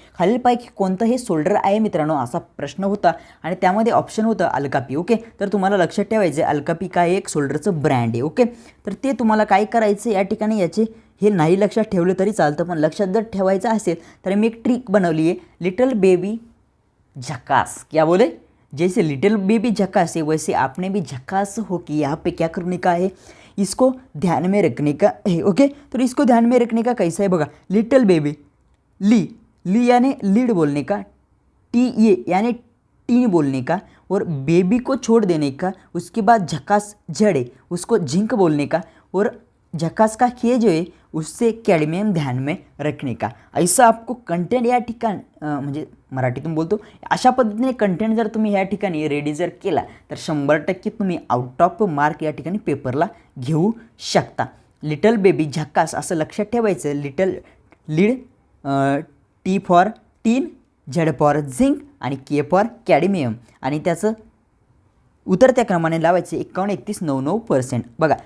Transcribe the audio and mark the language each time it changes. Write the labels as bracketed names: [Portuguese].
[Marathi] खालीलपैकी कोणतं हे शोल्डर आहे मित्रांनो असा प्रश्न होता आणि त्यामध्ये ऑप्शन होतं अल्कापी ओके. तर तुम्हाला लक्षात ठेवायचं अल्कापी काय एक शोल्डरचं ब्रँड आहे ओके. तर ते तुम्हाला काय करायचं या ठिकाणी, याचे हे नाही लक्षात ठेवलं तरी चालतं, पण लक्षात जर ठेवायचं असेल तर मी एक ट्रिक बनवली आहे, लिटल बेबी झकास. [Hindi] क्या बोले, जैसे लिटिल बेबी झकास है वैसे आपने भी झकास हो कि यहाँ पे क्या करने का है, इसको ध्यान में रखने का है ओके. तो इसको ध्यान में रखने का कैसा है बघा, लिटिल बेबी ली यानी लीड बोलने का, ये यानी टीन बोलने का और बेबी को छोड़ देने का, उसके बाद झकास जड़े उसको झिंक बोलने का और झकास का ये जो है उससे कैडमियम ध्यान में रखने का. ऐसा आपको [Marathi] कंटेंट या ठिकाण म्हणजे मराठीतून बोलतो अशा पद्धतीने कंटेंट जर तुम्ही या ठिकाणी रेडी जर केला तर 100% तुम्ही आउट ऑफ मार्क या ठिकाणी पेपरला घेऊ शकता. लिटल बेबी झकास असं लक्षात ठेवायचं. Little lead, T for tin, Z for zinc आणि के फॉर कॅडमियम आणि त्याचं उतरत्या क्रमाने लावायचे 51, 31, 9% बघा.